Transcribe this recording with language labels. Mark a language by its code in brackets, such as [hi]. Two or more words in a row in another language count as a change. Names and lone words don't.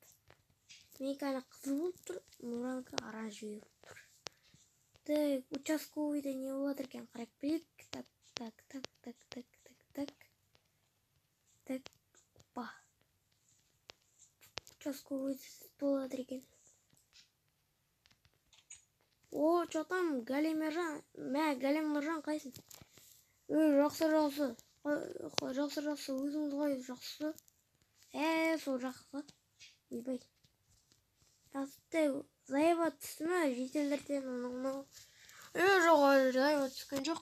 [kk] Менікі әлі қызыл болып тұр. Муранікі оранжевый болып тұр. Так, участковыйда не болады екен қарап білейік. [ru] Так. Опа. Участковый болады екен. О, что там? [kk] Галимержан. Галимержан қайсың? Жақсы. Өзіңіз ғой жақсы. Сол жақсы. Ойбай. Жақсы. Заева түсті ме? Жителдерден оның. Жоқ, заева түскен жоқ.